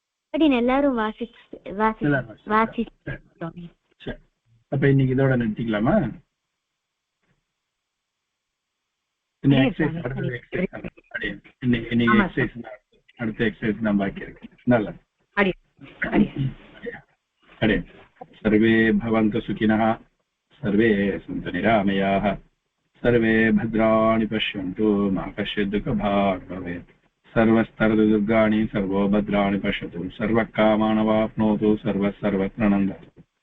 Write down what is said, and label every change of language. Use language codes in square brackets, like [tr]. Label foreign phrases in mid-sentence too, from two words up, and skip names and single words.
[ta] அப்படின்னு எல்லாரும் எல்லாரும் வாசி சரி. சரி. அப்ப இன்னைக்கு இதோட நிறுத்திக்கலாமா? இன்னைக்கு எக்ஸசைஸ் அடுத்த எக்ஸசைஸ் இன்னைக்கு எக்ஸசைஸ் அடுத்த எக்ஸசைஸ் நான் பாக்கி இருக்கேன். நல்லது. [sa] अरे सर्वे भवन्तु सुखिनः, सर्वे सन्तु निरामयाः, सर्वे भद्राणि पश्यन्तु, मा कश्चित् दुःखभाग् भवेत्. सर्वस्तरदुर्गाणि सर्वो भद्राणि पश्यतु, सर्वकामानवाप्नोतु, सर्वत्र नन्दतु.